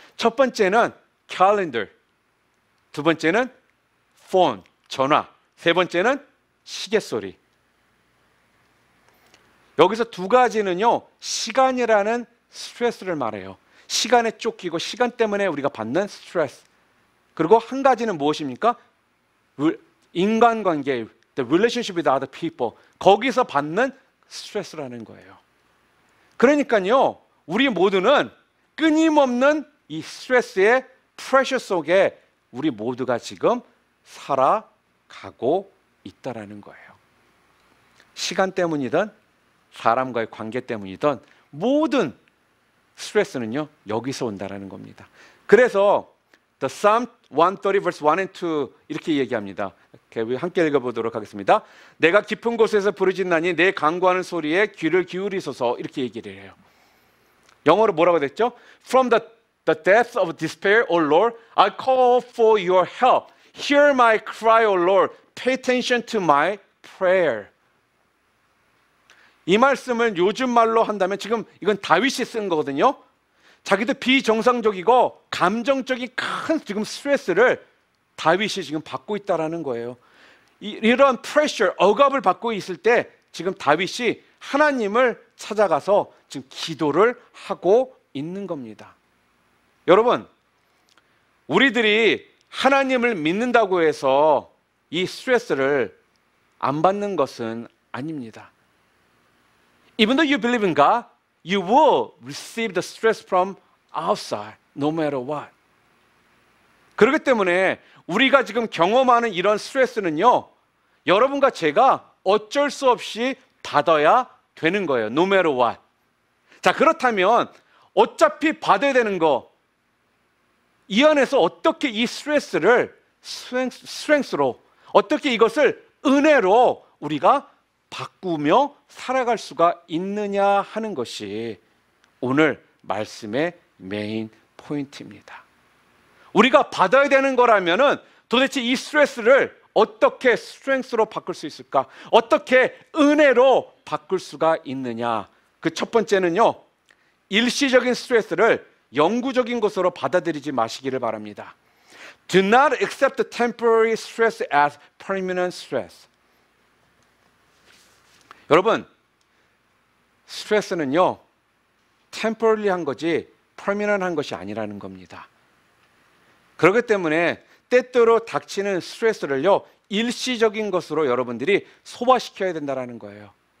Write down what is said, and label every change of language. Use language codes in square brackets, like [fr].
[ko] 첫 번째는 calendar, 두 번째는 phone, 전화, 세 번째는 시계 소리. 여기서 두 가지는요, 시간이라는 스트레스를 말해요. 시간에 쫓기고 시간 때문에 우리가 받는 스트레스. 그리고 한 가지는 무엇입니까? [en] 인간관계, the relationship with other people. [ko] 거기서 받는 스트레스라는 거예요. 그러니까요, 우리 모두는 끊임없는 이 스트레스의 프레셔 속에 우리 모두가 지금 살아가고 있다라는 거예요. 시간 때문이든 사람과의 관계 때문이든 모든 스트레스는요, 여기서 온다라는 겁니다. 그래서 [en] The Psalm 130 verse 1 and 2 [ko] 이렇게 얘기합니다. 함께 읽어보도록 하겠습니다. 내가 깊은 곳에서 부르짖나니 내 간구하는 소리에 귀를 기울이소서, 이렇게 얘기를 해요. 영어로 뭐라고 됐죠? [en] From the depths of despair, O Lord, I call for your help. Hear my cry, O Lord. Pay attention to my prayer. [ko] 이 말씀을 요즘 말로 한다면 지금 이건 다윗이 쓴 거거든요. 자기도 비정상적이고 감정적인 큰 지금 스트레스를 다윗이 지금 받고 있다라는 거예요. 이런 프레셔, 억압을 받고 있을 때 지금 다윗이 하나님을 찾아가서 지금 기도를 하고 있는 겁니다. 여러분, 우리들이 하나님을 믿는다고 해서 이 스트레스를 안 받는 것은 아닙니다. [en] Even though you believe in God, you will receive the stress from outside, no matter what. [ko] 그렇기 때문에 우리가 지금 경험하는 이런 스트레스는요, 여러분과 제가 어쩔 수 없이 받아야 되는 거예요. [en] No matter what. [ko] 자, 그렇다면 어차피 받아야 되는 거, 이 안에서 어떻게 이 스트레스를 스트렝스로, 어떻게 이것을 은혜로 우리가 바꾸며 살아갈 수가 있느냐 하는 것이 오늘 말씀의 메인 포인트입니다. 우리가 받아야 되는 거라면은 도대체 이 스트레스를 어떻게 스트렝스로 바꿀 수 있을까? 어떻게 은혜로 바꿀 수가 있느냐? 그 첫 번째는요, 일시적인 스트레스를 영구적인 것으로 받아들이지 마시기를 바랍니다. [en] Do not accept the temporary stress as permanent stress. [ko] 여러분, 스트레스는요, temporary한 거지 permanent한 것이 아니라는 겁니다. 그렇기 때문에 때때로 닥치는 스트레스를요, 일시적인 것으로 여러분들이 소화시켜야 된다는 거예요.